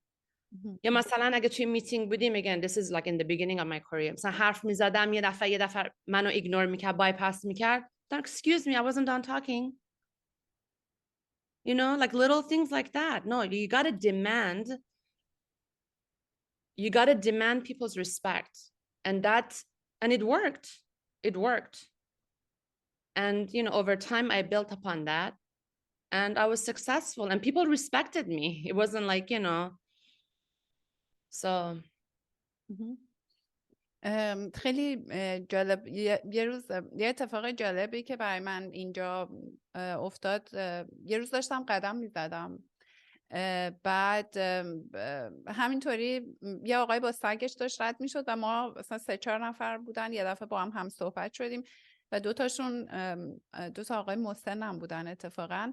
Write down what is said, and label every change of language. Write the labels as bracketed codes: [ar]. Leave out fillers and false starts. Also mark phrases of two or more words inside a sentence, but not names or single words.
[fa] یا مثلا اگه توی میتینگ بودیم [en] again this is like in the beginning of my career، [fa] مثلا حرف میزدم یه دفعه منو ایگنور میکرد، بایپاس میکرد، [en] excuse me I wasn't done talking. You know, like little things like that. No, you got to demand people's respect, and it worked. And you know, over time I built upon that, and I was successful, and people respected me. It wasn't like, you know, so [fa] خیلی جالب. یه روز یه اتفاق جالبی که برای من اینجا افتاد، یه روز داشتم قدم میزدم، بعد همینطوری یه آقای با سگش داشت رد میشد و ما مثلا 3-4 نفر بودن، یه دفعه با هم صحبت شدیم و دو تا آقای مسنم بودن اتفاقا.